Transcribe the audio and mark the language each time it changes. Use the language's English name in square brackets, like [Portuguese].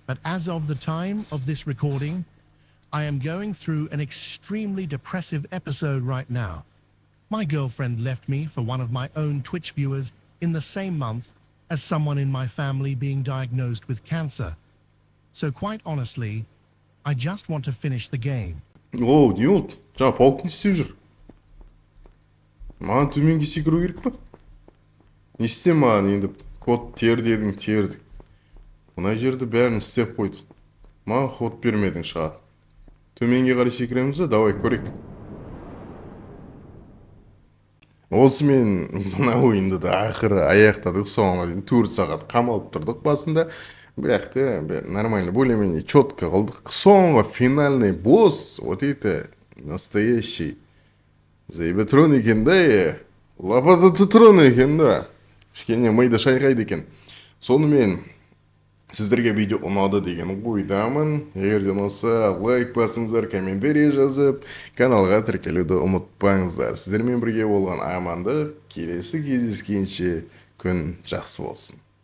[English] But as of the time of this recording, I am going through an extremely depressive episode right now. My girlfriend left me for one of my own Twitch viewers in the same month as someone in my family being diagnosed with cancer. So quite honestly, I just want to finish the game. [Kazakh] О, не болды? Жаңа паук не істеп жүр? Маған төменге секіру керек па? Не істе маған енді код тер дедің, тердік. Мына жерді бәрін істеп қойдық. Маған код бермедің шығар. Төменге қарай секіреміз ба? Давай көрейік. осымен мына ойынды да ақыры аяқтадық, соңына дейін 4 сағат қамалып тұрдық басында, бірақ та нормально, [Russian] более-менее четко [Kazakh] қылдық. Соңғы финальный босс, [Russian] вот это настоящий [Kazakh] Зайбатрон екен да, лапататрон екен да, кішкене миды шайқайды екен. Сонымен сіздерге видео ұнады деген ойдамын. Егер де ұнаса, лайк басыңыздар, комментарий жазып, каналға тіркелуді ұмытпаңыздар. Сіздермен бірге болған амандық, келесі кездескенше күн жақсы болсын.